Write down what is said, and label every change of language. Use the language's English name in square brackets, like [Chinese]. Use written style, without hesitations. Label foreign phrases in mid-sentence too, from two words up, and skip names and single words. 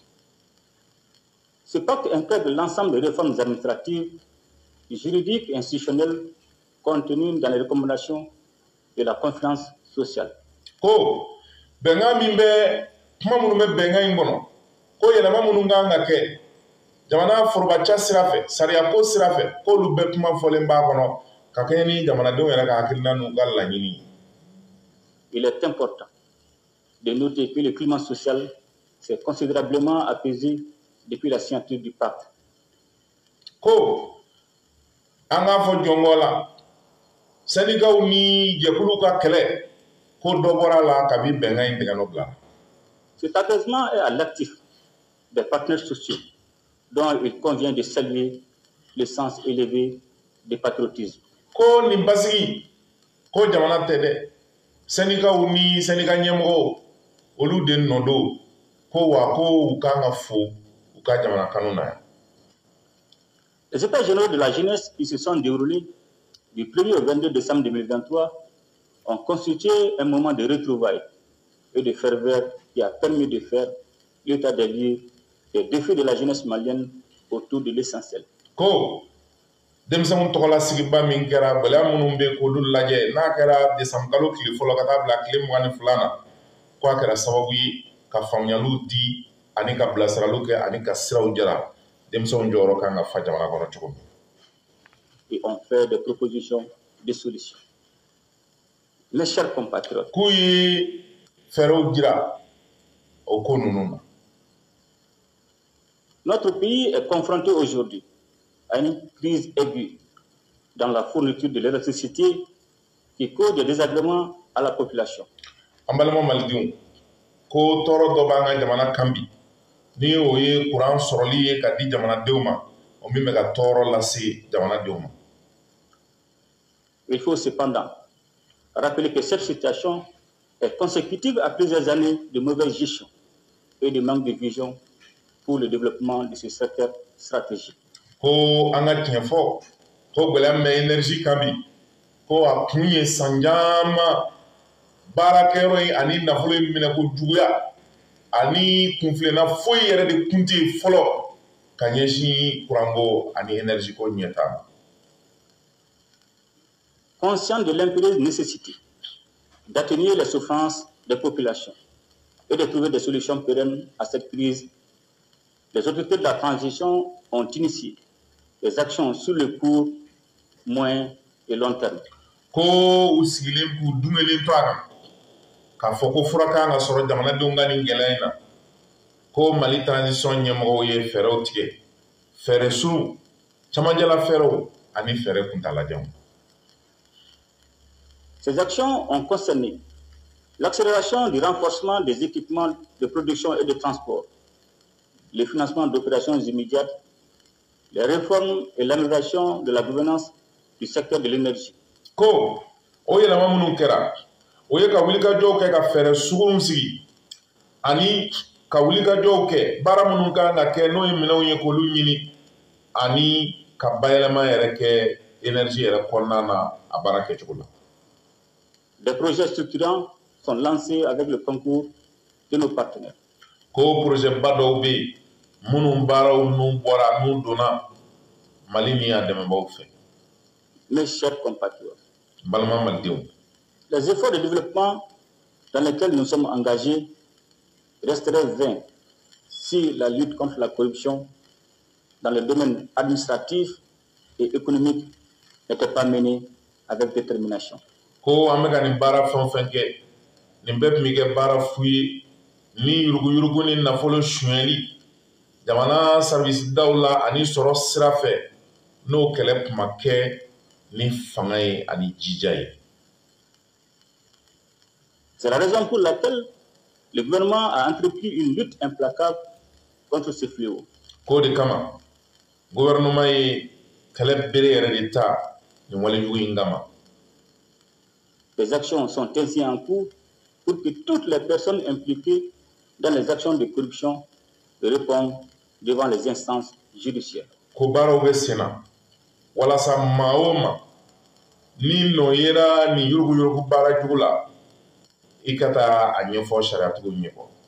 [French] Ce pacte intègre l'ensemble des réformes administratives, juridiques et institutionnelles contenues dans les recommandations de la conférence sociale. [Bambara] Ko bɛnkan min bɛ kuma minnu bɛ bɛnkan in kɔnɔ ko yɛlɛma minnu kan ka kɛ jamana forobaca sira fɛ sariyako sira fɛ k'olu bɛɛ kuma fɔlen b'a kɔnɔ ka kɛɲɛ ni jamanadenw yɛrɛ ka hakilina n'u ka laɲini. [French] Il est important de noter que le climat social s'est considérablement apaisé depuis la signature du pacte. [Bambara] Ko an k'a fɔ jɔngo la syndicats ni jɛkuluw ka kɛlɛ ko dɔ bɔra la kabi bɛnkan in tigɛ bila. [French] Cet apaisement est à l'actif des partenaires sociaux dont il convient de saluer le sens élevé du patriotisme. [Bambara] Ko nin basigi ko jamana tɛ dɛ syndicats ni syndicat ɲɛmɔgɔw olu de nɔ don ko wa ko u kan ka fo u ka jamana kanu na. [French] Les états généraux de la jeunesse qui se sont déroulés du 1er au 22 décembre 2023 ont constitué un moment de retrouvailles et de ferveur qui a permis de faire l'état des lieux des défis de la jeunesse malienne autour de l'essentiel. [Bambara] Ko denmisɛnw tɔgɔla sigiba min kɛra gɛlɛya minnu bɛ k'olu lajɛ n'a kɛra décembre kalo tile fɔlɔ ka taa bila tile 22 na ko a kɛra sababu ye ka faamuyaliw di ani ka bilasiraliw kɛ ani ka siraw jara denmisɛnw jɔyɔrɔ kan ka fa jamana kɔnɔ cogo min. [French] Et ont fait des propositions de solutions. Mes chers compatriotes, [Bambara] k'u ye fɛɛrɛw jira o ko ninnu na. [French] Notre pays est confronté aujourd'hui à une crise aiguë dans la fourniture de l'électricité qui cause des désagréments à la population. [Bambara] An balima malidenw ko tɔɔrɔ dɔ b'an ka jamana kan bi ni o ye kuran sɔrɔli ye ka di jamanadenw ma o min bɛ ka tɔɔrɔ lase jamanadenw ma. [French] Il faut cependant rappeler que cette situation est consécutive à plusieurs années de mauvaise gestion et de manque de vision pour le développement de ce secteur stratégique. [Bambara] Ko an ka tiɲɛ fɔ ko gɛlɛya min bɛ énergie kan bi ko a kun ye san caman baarakɛyɔrɔ in ani nafolo in minɛ ko juguya ani kunfilenna foyi yɛrɛ de kun tɛ yen fɔlɔ ka ɲɛsin kuranko ani énergie ko ɲɛta ma. [French] conscient de l'impérieuse nécessité d'atténuer les souffrances des populations et de trouver des solutions pérennes à cette crise, les autorités de la transition ont initié des actions sur le court, moyen et long terme. [Bambara] Ko usigilen ku dungelen to akan ka fɔ ko fura kan ka sɔrɔ jamanadenw ka nin gɛlɛya in na ko Mali transition ɲɛmɔgɔw ye fɛɛrɛw tigɛ fɛɛrɛ suru camanjɛla fɛɛrɛw ani fɛɛrɛ kuntalajanw. [French] Ces actions ont concerné l'accélération du renforcement des équipements de production et de transport, le financement d'opérations immédiates, les réformes et l'amélioration de la gouvernance du secteur de l'énergie. [Bambara] Ko o yɛlɛma minnu kɛra o ye ka wulikajɔw kɛ ka fɛɛrɛ suguw sigi ani ka wulikajɔw kɛ baara minnu kan ka kɛ n'o ye minɛnw ye k'olu ɲini ani ka bayɛlɛma yɛrɛ kɛ énergie yɛrɛ kɔnɔna na a baara kɛcogo la. [French] Des projets structurants sont lancés avec le concours de nos partenaires. [Bambara] Ko projet ba dɔw bɛ yen minnu baaraw n'u bɔra n'u donna Mali ni a dɛmɛbaaw fɛ. [French] Mes chers compatriotes, [Bambara] Balima malidenw, [French] les efforts de développement dans lesquels nous sommes engagés resteraient vains si la lutte contre la corruption dans le domaine administratif et économique n'était pas menée avec détermination. [Bambara] Ko an bɛ ka nin baara fɛn o fɛn kɛ nin bɛɛ tun bɛ kɛ baara fu ye ni yuruguyurugu ni nafolo sonyɛli jamana service daw la ani sɔrɔ sira fɛ n'o kɛlɛ tun ma kɛ ni fanga ye ani jija ye. [French] C'est la raison pour laquelle le gouvernement a entrepris une lutte implacable contre ce fléau. [Bambara] Ko de kama gouvernement ye kɛlɛ bere yɛrɛ de ta nin walejugu in kama. [French] Des actions sont ainsi en cours pour que toutes les personnes impliquées dans les actions de corruption répondent devant les instances judiciaires. [Bambara] Ko baaraw bɛ sen na walasa maa o maa ni nɔ yera nin yuruguyurugu baara jugu la i ka taa a ɲɛfɔ sariyatigiw ɲɛkɔrɔ.